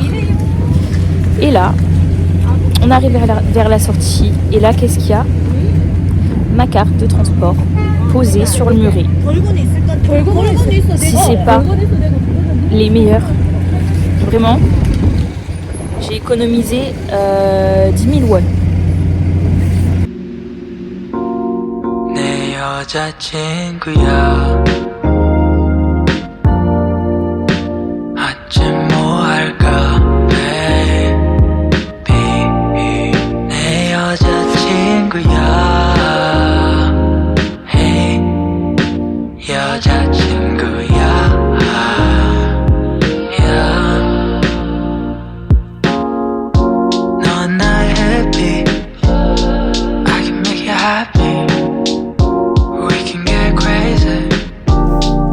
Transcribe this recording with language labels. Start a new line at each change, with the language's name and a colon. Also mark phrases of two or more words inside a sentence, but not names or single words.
French: Et là on arrive vers la sortie et là qu'est-ce qu'il y a? Ma carte de transport posée sur le muret. Si c'est pas les meilleurs, vraiment, j'ai économisé 10 000 won.
Korean: 내 여자친구야 어쩜 뭐 할까 baby 내 여자친구야 hey 여자친구야 넌 나의 happy
English: I can make you happy We can get crazy